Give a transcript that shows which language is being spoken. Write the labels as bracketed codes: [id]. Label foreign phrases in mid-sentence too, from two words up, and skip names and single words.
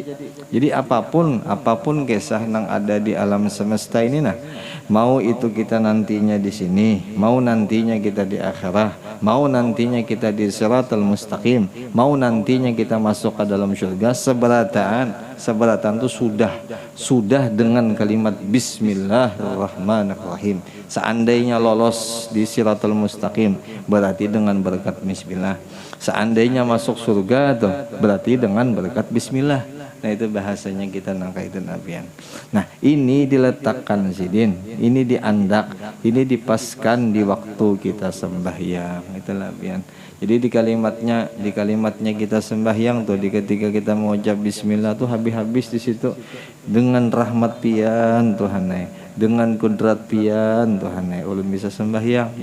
[id] Jadi apapun kisah yang ada di alam semesta ini, nah mau itu kita nantinya di sini, mau nantinya kita di akhirat, mau nantinya kita di [ar] الصراط المستقيم, [id] mau nantinya kita masuk ke dalam surga, seberatan itu sudah dengan kalimat Bismillahirrahmanirrahim. Seandainya lolos di [ar] الصراط المستقيم [id] berarti dengan berkat Bismillah. Seandainya masuk surga tuh berarti dengan berkat Bismillah. [bjn] Nah itu bahasanya kita nangkaitin apian. Nah ini diletakkan sidin, ini diandak, ini dipaskan di waktu kita sembahyang. Itulah apian. Jadi di kalimatnya kita sembahyang tuh, di ketika kita mengucap Bismillah tuh habis-habis di situ dengan rahmat pian Tuhan, dengan kudrat pian Tuhan, ulun bisa sembahyang.